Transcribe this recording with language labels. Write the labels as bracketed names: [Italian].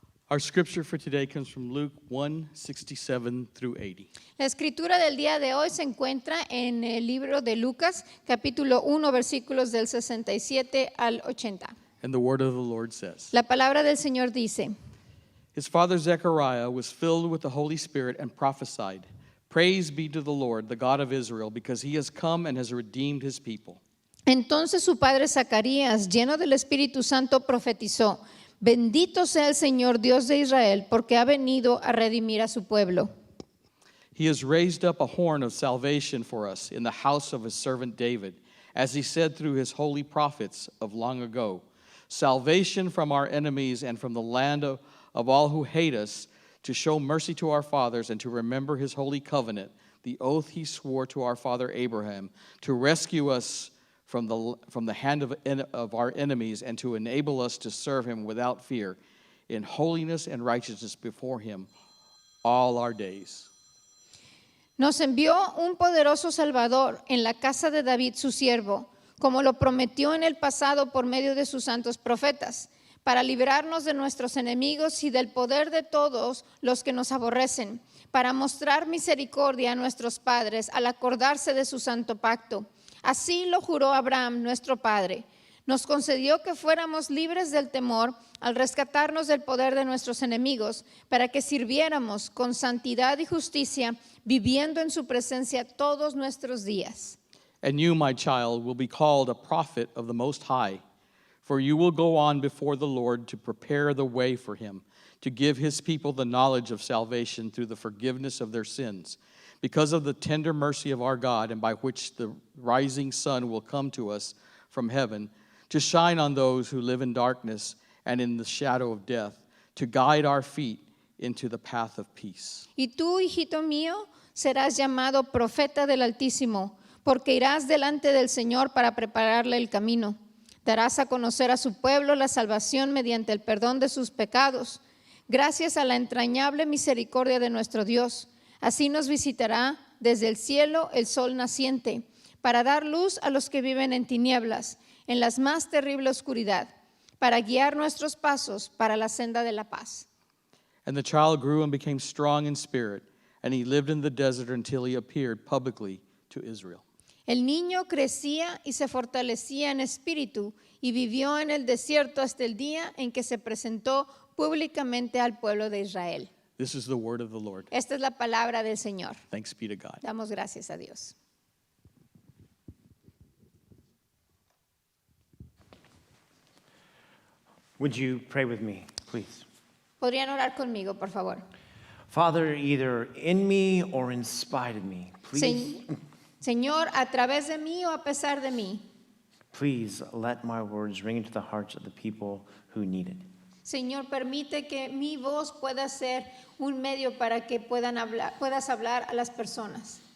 [English] Our scripture for today comes from Luke 1:67 through 80. [Spanish] La escritura del día de hoy se encuentra en el libro de Lucas, capítulo 1, versículos del 67 al 80. [English] And the word of the Lord says, [Spanish] La palabra del Señor dice: [English] His father Zechariah was filled with the Holy Spirit and prophesied, Praise be to the Lord, the God of Israel, because he has come and has redeemed his people. [Spanish] Entonces su padre Zacarías, lleno del Espíritu Santo, profetizó: Bendito sea el Señor Dios de Israel, porque ha venido a redimir a su pueblo. [English] He has raised up a horn of salvation for us in the house of his servant David, as he said through his holy prophets of long ago, salvation from our enemies and from the land of all who hate us, to show mercy to our fathers and to remember his holy covenant, the oath he swore to our father Abraham, to rescue us from the hand of our enemies and to enable us to serve him without fear in holiness and righteousness before him all our days. [Spanish] Nos envió un poderoso Salvador en la casa de David, su siervo, como lo prometió en el pasado por medio de sus santos profetas, para librarnos de nuestros enemigos y del poder de todos los que nos aborrecen, para mostrar misericordia a nuestros padres al acordarse de su santo pacto. Así lo juró Abraham, nuestro padre. Nos concedió que fuéramos libres del temor al rescatarnos del poder de nuestros enemigos, para que sirviéramos con santidad y justicia, viviendo en su presencia todos nuestros días. [English] And you, my child, will be called a prophet of the Most High, for you will go on before the Lord to prepare the way for him, to give his people the knowledge of salvation through the forgiveness of their sins, because of the tender mercy of our God, and by which the rising sun will come to us from heaven, to shine on those who live in darkness and in the shadow of death, to guide our feet into the path of peace. [Spanish] Y tú, hijito mío, serás llamado profeta del Altísimo, porque irás delante del Señor para prepararle el camino. Darás a conocer a su pueblo la salvación mediante el perdón de sus pecados, gracias a la entrañable misericordia de nuestro Dios. Así nos visitará desde el cielo el sol naciente, para dar luz a los que viven en tinieblas, en la más terrible oscuridad, para guiar nuestros pasos para la senda de la paz. [English] And the child grew and became strong in spirit, and he lived in the desert until he appeared publicly to Israel. [Spanish] El niño crecía y se fortalecía en espíritu y vivió en el desierto hasta el día en que se presentó públicamente al pueblo de Israel. [English] This is the word of the Lord. [Spanish] Esta es la palabra del Señor. [English] Thanks be to God. [Spanish] Damos gracias a Dios. [English] Would you pray with me, please? [Spanish] ¿Podrían orar conmigo, por favor? [English] Father, either in me or in spite of me, please, [Spanish] Señor, a través de mí o a pesar de mí, [English] please let my words ring into the hearts of the people who need it. [Spanish] Señor, permite que mi voz pueda ser un medio para que puedas hablar a las personas.